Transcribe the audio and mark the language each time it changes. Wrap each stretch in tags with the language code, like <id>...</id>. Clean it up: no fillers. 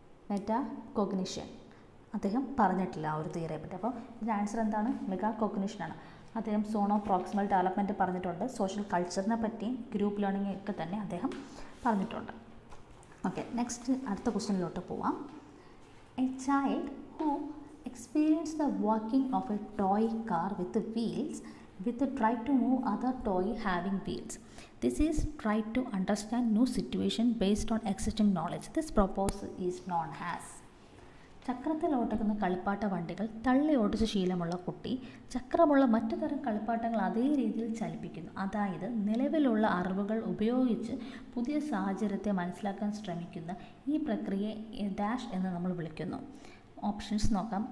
<ml>Meta cognition. അദ്ദേഹം പറഞ്ഞിട്ടില്ല ആ ഒരു തിയറിയെ പറ്റി. അപ്പോൾ ഇതിൻ്റെ ആൻസർ എന്താണ്? മെഗാ കോഗ്നിഷനാണ്. അദ്ദേഹം സോൺ ഓഫ് പ്രോക്സിമൽ ഡെവലപ്മെൻറ്റ് പറഞ്ഞിട്ടുണ്ട്. സോഷ്യൽ കൾച്ചറിനെ പറ്റിയും ഗ്രൂപ്പ് ലേണിംഗ് ഒക്കെ തന്നെ അദ്ദേഹം പറഞ്ഞിട്ടുണ്ട്. ഓക്കെ, നെക്സ്റ്റ് അടുത്ത ക്വസ്റ്റ്യനിലോട്ട് പോവാം.</ml> <en>A child who experience the working of a toy car with the wheels with the try to move other toy having wheels. This is try to understand new situation based on existing knowledge. This proposal is known as.</en> <ml>ചക്രത്തിൽ ഓടിക്കുന്ന കളിപ്പാട്ട വണ്ടികൾ തള്ളി ഓടിച്ച ശീലമുള്ള കുട്ടി ചക്രമുള്ള മറ്റു തരം കളിപ്പാട്ടങ്ങൾ അതേ രീതിയിൽ ചലിപ്പിക്കുന്നു. അതായത് നിലവിലുള്ള അറിവുകൾ ഉപയോഗിച്ച് പുതിയ സാഹചര്യത്തെ മനസ്സിലാക്കാൻ ശ്രമിക്കുന്ന ഈ പ്രക്രിയയെ ഡാഷ് എന്ന് നമ്മൾ വിളിക്കുന്നു. ഓപ്ഷൻസ് നോക്കാം.</ml>